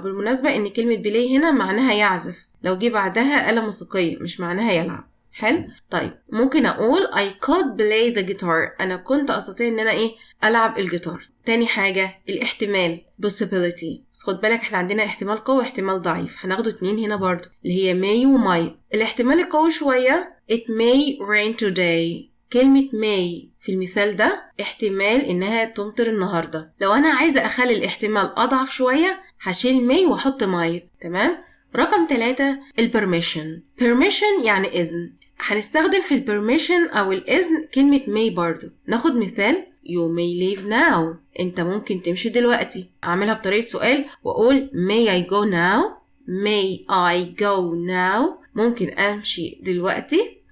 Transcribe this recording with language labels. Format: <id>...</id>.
<ar>بالمناسبة إن كلمة play هنا معناها يعزف، لو جه بعدها آلة موسيقية مش معناها يلعب. حلو؟ طيب ممكن أقول</ar> <en>I could play the guitar،</en> <ar>أنا كنت أستطيع إن أنا ألعب الجيتار. تاني حاجة الاحتمال possibility. بس خد بالك احنا عندنا احتمال قوي واحتمال ضعيف، هناخده 2 هنا برضو اللي هي may و might. الاحتمال القوي شوية</ar> <en>it may rain today.</en> <ar>كلمة may في المثال ده احتمال إنها تمطر النهاردة. لو أنا عايزة أخلي الاحتمال أضعف شوية هشيل may وأحط might. تمام؟ رقم 3 البرميشن. permission يعني إذن. هنستخدم في البرميشن أو الإذن كلمة may برضو. ناخد مثال</ar> <en>You may leave now،</en> <ar>انت ممكن تمشي دلوقتي. اعملها بطريقة سؤال واقول</ar> <en>may I go now، may I go now،</en> <ar>ممكن امشي دلوقتي.</ar>